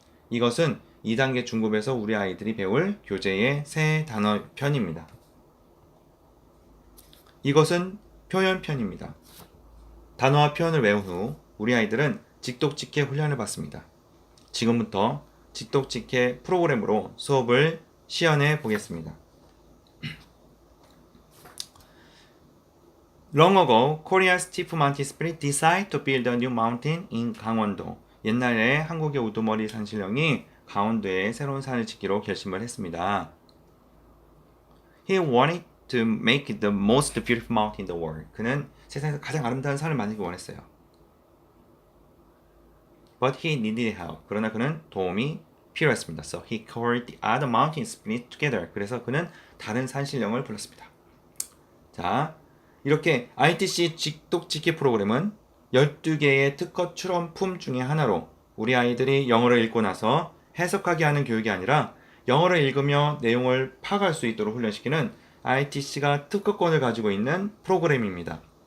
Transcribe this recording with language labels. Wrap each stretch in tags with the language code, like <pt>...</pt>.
<ko>이것은 2단계 중급에서 우리 아이들이 배울 교재의 새 단어 편입니다. 이것은 표현편입니다. 단어와 표현을 외운 후 우리 아이들은 직독직해 훈련을 받습니다. 지금부터 직독직해 프로그램으로 수업을 시연해 보겠습니다.</ko> <en>Long ago, Korea's chief mountain spirit decided to build a new mountain in 강원도.</en> <ko>옛날에 한국의 우두머리 산신령이 강원도에 새로운 산을 짓기로 결심을 했습니다.</ko> <en>He wanted to make it the most beautiful mountain in the world.</en> <ko>그는 세상에서 가장 아름다운 산을 만들기 원했어요.</ko> <en>But he needed help.</en> <ko>그러나 그는 도움이 필요했습니다.</ko> <en>So he called the other mountain spirits together.</en> <ko>그래서 그는 다른 산신령을 불렀습니다. 자, 이렇게 ITC 직독직해 프로그램은 12개의 특허 출원품 중에 하나로 우리 아이들이 영어를 읽고 나서 해석하게 하는 교육이 아니라 영어를 읽으며 내용을 파악할 수 있도록 훈련시키는 ITC가 특허권을 가지고 있는 프로그램입니다.</ko>